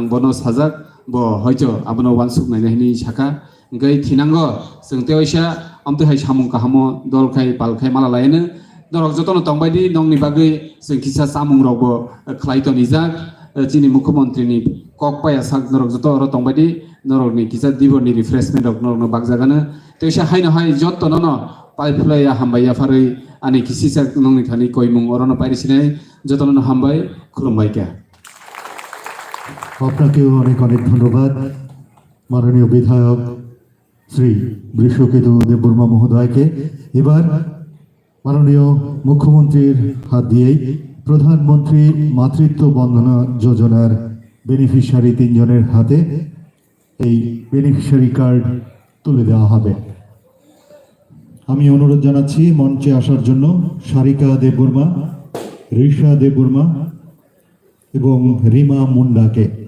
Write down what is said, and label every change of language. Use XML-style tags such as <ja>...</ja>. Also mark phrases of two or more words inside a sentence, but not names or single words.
<trp>बनो साजाक बो हयतो आबनो वानसुक नायनायनि साका गै थिनांगो जों तेवैसा आमतेहाय सामुं काहामो दलखाय पालखाय माला लायनो नरक जतन तंबायदि नंनि बागै जों किसा सामुं रावबो खलायतो निजाक चिनि मुख्यमंत्रीनि कक पाया साक नरक जत अर तंबायदि नरकनि किसा दिबरनि रिफ्रेशमेन्ट रक नरकनो बागजागानो तेसा हायनो हाय जतननो पाइपलाया हामबाया फारै आनि किसिसा नंनि थानि कयमुं अरनो पाइरिसिनाय जतननो हामबाय खुलुमबायका</trp> <bn>আপনাকেও অনেক অনেক ধন্যবাদ মাননীয় বিধায়ক শ্রী বৃষকেতু দেববর্মা মহোদয়কে এবার মাননীয় মুখ্যমন্ত্রীর হাত দিয়েই প্রধানমন্ত্রী মাতৃত্ব বন্দনা যোজনার বেনিফিশিয়ারি 3 জনের হাতে এই বেনিফিশিয়ারি কার্ড তুলে দেওয়া হবে আমি অনুরোধ জানাচ্ছি মঞ্চে আসার জন্য সারিকা দেববর্মা ঋষা দেববর্মা এবং রিমা মুন্ডাকে</bn>